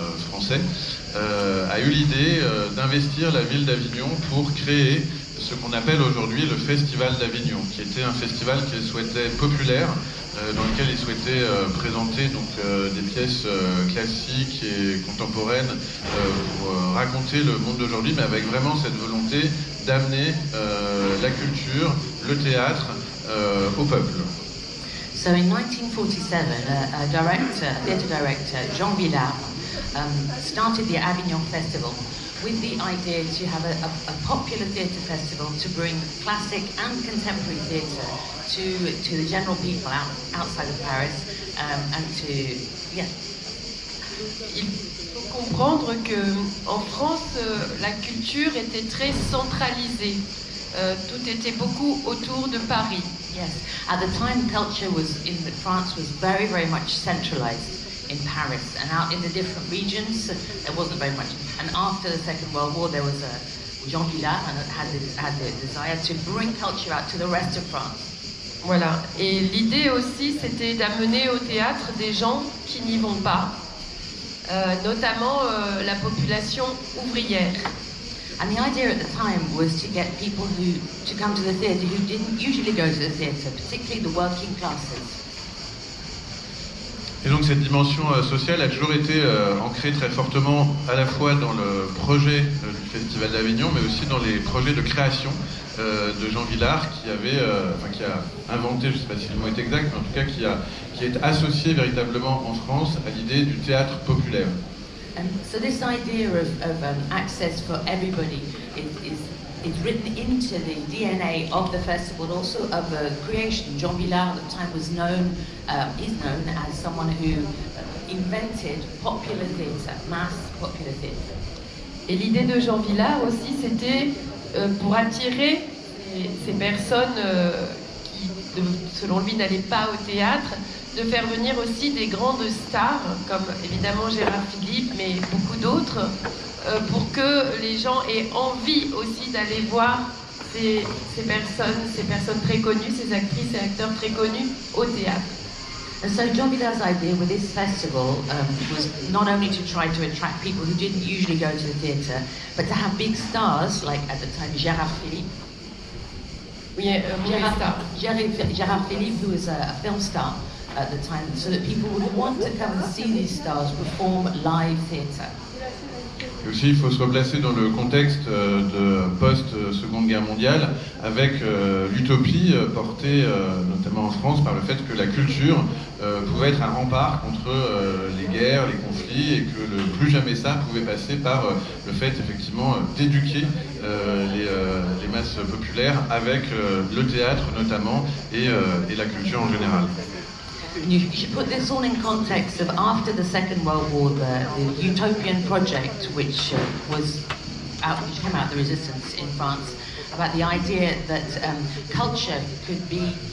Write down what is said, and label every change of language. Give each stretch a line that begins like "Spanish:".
French: français, a eu l'idée d'investir la ville d'Avignon pour créer ce qu'on appelle aujourd'hui le Festival d'Avignon, qui était un festival qu'il souhaitait populaire, dans lequel il souhaitait présenter donc, des pièces classiques et contemporaines pour raconter le monde d'aujourd'hui, mais avec vraiment cette volonté d'amener la culture, le théâtre au peuple.
English: So in 1947, theatre director, Jean Vilar, started the Avignon Festival with the idea to have a popular theatre festival to bring classic and contemporary theatre to the general people outside of Paris, and to, yeah.
French: Il faut comprendre que en France, la culture était très centralisée. Tout était beaucoup autour de Paris.
English: Yes, at the time, culture in France was very, very much centralized in Paris, and out in the different regions, there wasn't very much. And after the Second World War, there was Jean Vilar had the desire to bring culture out to the rest of France.
French: Voilà. Et l'idée aussi, c'était d'amener au théâtre des gens qui n'y vont pas, notamment la population ouvrière.
English: And the idea at the time was to get people to come to the theatre who didn't usually go to the theatre, particularly the working classes.
French: Et donc cette dimension sociale a toujours été ancrée très fortement à la fois dans le projet du Festival d'Avignon, mais aussi dans les projets de création de Jean Vilar, qui a inventé, je ne sais pas si le mot est exact, mais en tout cas qui est associé véritablement en France à l'idée du théâtre populaire.
English: And so this idea of access for everybody is written into the DNA of the festival, also of the creation. Jean Vilar at the time is known as someone who invented popular theatre, mass popular theatre.
French: Et l'idée de Jean Vilar aussi, c'était pour attirer ces personnes qui, selon lui, n'allaient pas au théâtre, de faire venir aussi des grandes stars, comme évidemment Gérard Philippe, mais beaucoup d'autres, pour que les gens aient envie aussi d'aller voir ces personnes très connues, ces actrices et acteurs très connus au théâtre.
English: And so Jean Vilar's idea with this festival was not only to try to attract people who didn't usually go to the theatre, but to have big stars, like at the time Gérard Philippe.
French: Oui,
English: Gérard Philippe, who was a film star at the time, so that people would want to come and see these stars perform live theatre.
French: Et aussi, il faut se replacer dans le contexte de post-Seconde Guerre mondiale, avec l'utopie portée notamment en France par le fait que la culture pouvait être un rempart contre les guerres, les conflits, et que le plus jamais ça pouvait passer par le fait effectivement d'éduquer les masses populaires avec le théâtre notamment et la culture en général.
English: You should put this all in context of after the Second World War, the Utopian project, which came out of the resistance in France, about the idea that culture could be